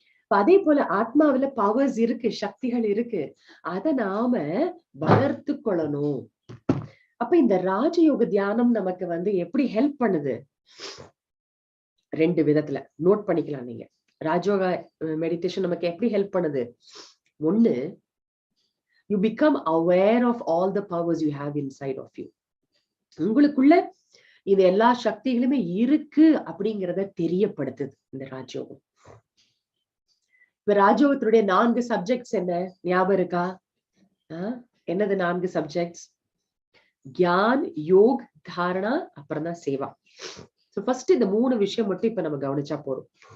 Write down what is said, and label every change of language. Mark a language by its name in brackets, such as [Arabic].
[Tamil] அதே போல ஆத்மாவில பவர்ஸ் இருக்கு, சக்திகள் இருக்கு, அதை நாம வளர்த்து கொள்ளணும். அப்ப இந்த ராஜயோக தியானம் நமக்கு வந்து எப்படி ஹெல்ப் பண்ணுது? 2 விதத்துல நோட் பண்ணிக்கலாம் நீங்க. ராஜயோக மெடிடேஷன் நமக்கு எப்படி ஹெல்ப் பண்ணுது? [English] ஒண்ணு, you become aware of all the powers you have inside of you. [Tamil] உங்களுக்குள்ள இது எல்லா சக்திகளுமே இருக்கு அப்படிங்கிறத தெரியப்படுத்துது இந்த ராஜயோகம். இப்ப ராஜயோகத்தினுடைய 4 சப்ஜெக்ட்ஸ் என்ன ஞாபகம் இருக்கா? என்னது 4 சப்ஜெக்ட்ஸ்? கியான், யோக், தாரணா, அப்புறம் தான் சேவா. சோ ஃபர்ஸ்ட் இந்த 3 விஷயம் மட்டும் இப்ப நம்ம கவனிச்சா போறோம்.